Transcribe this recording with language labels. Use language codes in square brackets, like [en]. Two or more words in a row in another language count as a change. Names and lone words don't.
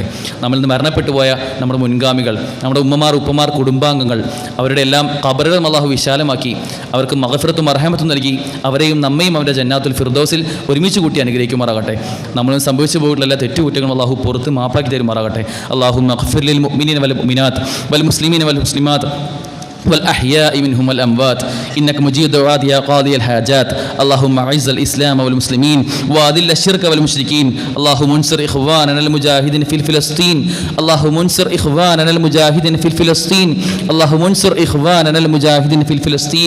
[ml] നമ്മളിൽ നിന്ന് മരണപ്പെട്ടു പോയ നമ്മുടെ മുൻഗാമികൾ, നമ്മുടെ ഉപ്പമാർ, കുടുംബാംഗങ്ങൾ, അവരുടെ എല്ലാം ഖബറുകളും അള്ളാഹു വിശാലമാക്കി അവർക്ക് മഗ്ഫിറത്തും മർഹമത്തും നൽകി അവരെയും നമ്മയും അവരുടെ ജന്നാത്തുൽ ഫിർദൗസിൽ ഒരുമിച്ച് കൂട്ടി അനുഗ്രഹിക്കുമാറാകട്ടെ. നമ്മളും സംഭവിച്ചു പോയിട്ടുള്ള എല്ലാ തെറ്റുകുറ്റങ്ങളും അള്ളാഹു പുറത്ത് മാപ്പാക്കി തരുമാറാകട്ടെ. [ar] اللهم اغفر للمؤمنين والمؤمنات والمسلمين والمسلمات والأحياء منهم والأموات إنك مجيب دعاء يا قاضي الحاجات. اللهم أعز الإسلام والمسلمين وأذل الشرك والمشركين. اللهم انصر إخواننا المجاهدين في فلسطين. اللهم انصر إخواننا المجاهدين في فلسطين. اللهم انصر إخواننا المجاهدين في فلسطين.